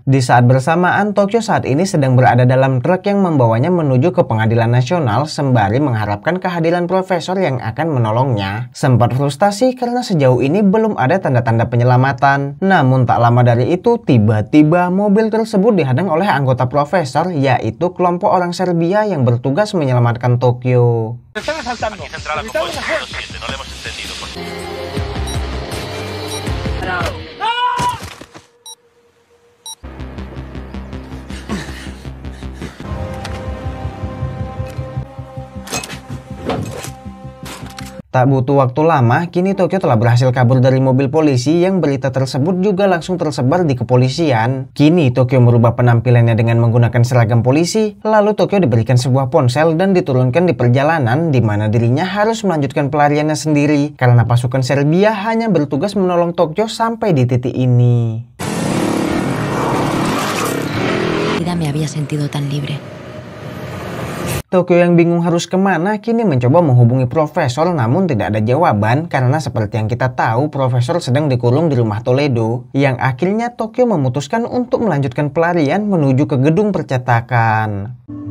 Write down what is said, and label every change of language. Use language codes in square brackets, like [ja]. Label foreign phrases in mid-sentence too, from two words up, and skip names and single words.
[id] Di saat bersamaan Tokyo saat ini sedang berada dalam truk yang membawanya menuju ke pengadilan nasional sembari mengharapkan kehadiran profesor yang akan menolongnya. Sempat frustasi karena sejauh ini belum ada tanda-tanda penyelamatan. Namun tak lama dari itu, tiba-tiba mobil tersebut dihadang oleh anggota profesor, yaitu kelompok orang Serbia yang bertugas menyelamatkan Tokyo. [es] ¡Están asaltando! ¡Necesitamos hacer! No le hemos entendido. [id] Tak butuh waktu lama, kini Tokyo telah berhasil kabur dari mobil polisi yang berita tersebut juga langsung tersebar di kepolisian. Kini Tokyo merubah penampilannya dengan menggunakan seragam polisi, lalu Tokyo diberikan sebuah ponsel dan diturunkan di perjalanan di mana dirinya harus melanjutkan pelariannya sendiri karena pasukan Serbia hanya bertugas menolong Tokyo sampai di titik ini. [es] Tidak me había sentido tan libre. [id] Tokyo yang bingung harus kemana kini mencoba menghubungi profesor namun tidak ada jawaban karena seperti yang kita tahu profesor sedang dikurung di rumah Toledo, yang akhirnya Tokyo memutuskan untuk melanjutkan pelarian menuju ke gedung percetakan.